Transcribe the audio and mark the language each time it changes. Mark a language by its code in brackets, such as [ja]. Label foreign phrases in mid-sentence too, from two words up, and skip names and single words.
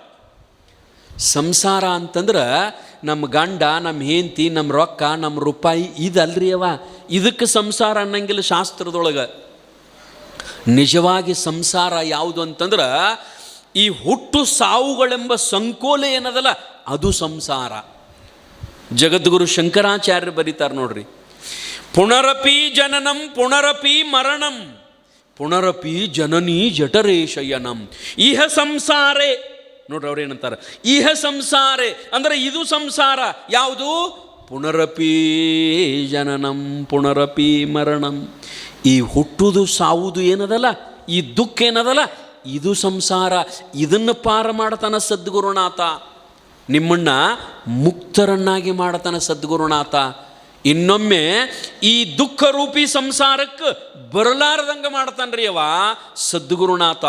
[kn] ಸಂಸಾರ ಅಂತಂದ್ರೆ ನಮ್ಮ ಗಂಡ, ನಮ್ಮ ಹೆಂಡತಿ, ನಮ್ಮ ರೊಕ್ಕ, ನಮ್ಮ ರೂಪಾಯಿ ಇದಲ್ರಿ ಅವ. ಇದಕ್ಕೆ ಸಂಸಾರ ಅನ್ನಂಗಿಲ್ಲ ಶಾಸ್ತ್ರದೊಳಗೆ. ನಿಜವಾಗಿ ಸಂಸಾರ ಯಾವುದು ಅಂತಂದ್ರೆ ಈ ಹುಟ್ಟು ಸಾವುಗಳೆಂಬ ಸಂಕೋಲೆ ಏನದಲ್ಲ ಅದು ಸಂಸಾರ. ಜಗದ್ಗುರು ಶಂಕರಾಚಾರ್ಯರು ಬರೀತಾರೆ ನೋಡ್ರಿ, [sa] ಪುನರಪಿ ಜನನಂ ಪುನರಪಿ ಮರಣಂ ಪುನರಪಿ ಜನನೀ ಜಠರೇಶಯನಂ ಇಹ ಸಂಸಾರೇ. [kn] ನೋಡ್ರಿ ಅವ್ರು ಏನಂತಾರೆ, [sa] ಇಹ ಸಂಸಾರೇ [kn] ಅಂದರೆ ಇದು ಸಂಸಾರ ಯಾವುದು? [sa] ಪುನರಪಿ ಜನನಂ ಪುನರಪಿ ಮರಣಂ. [kn] ಈ ಹುಟ್ಟುದು ಸಾವುದು ಏನದಲ್ಲ, ಈ ದುಃಖ ಏನದಲ್ಲ ಇದು ಸಂಸಾರ. ಇದನ್ನು ಪಾರ ಮಾಡತಾನ ಸದ್ಗುರುನಾಥ. ನಿಮ್ಮನ್ನ ಮುಕ್ತರನ್ನಾಗಿ ಮಾಡತಾನ ಸದ್ಗುರುನಾಥ. ಇನ್ನೊಮ್ಮೆ ಈ ದುಃಖ ರೂಪಿ ಸಂಸಾರಕ್ಕೆ ಬರಲಾರದಂಗೆ ಮಾಡ್ತಾನ್ರಿ ಅವ ಸದ್ಗುರುನಾಥ.